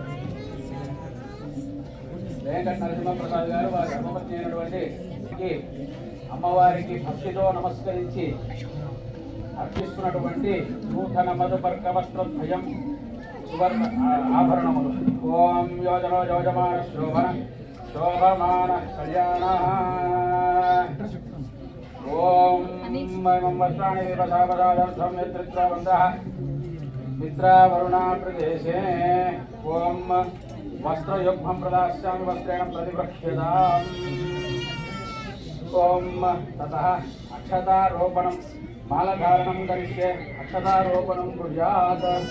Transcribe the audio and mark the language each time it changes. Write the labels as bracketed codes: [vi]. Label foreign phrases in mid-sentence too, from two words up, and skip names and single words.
[te] వెంకట నరసింహ ప్రసాద్ గారు వారి ధర్మపత్ని అయినటువంటి అమ్మవారికి భక్తితో నమస్కరించి అర్పిస్తున్నటువంటి నూతన మధుపర్క వస్త్రద్వయం సువర్ణ ఆభరణములు [sa] ఓం యోజనో యోజమాన శోభన శోభమాన కళ్యాణ ओम मम वस्त्राणि विवसावदादर्थं नेतृत्ववन्तः मित्रावरुणा प्रदेशे ओम वस्त्रयुग्मं प्रदास्यामि वस्त्रेण प्रतिवक्ष्यताम् ओम ततः अक्षतारोपणं मालधारणं करिष्ये अक्षतारोपणं कुर्यात्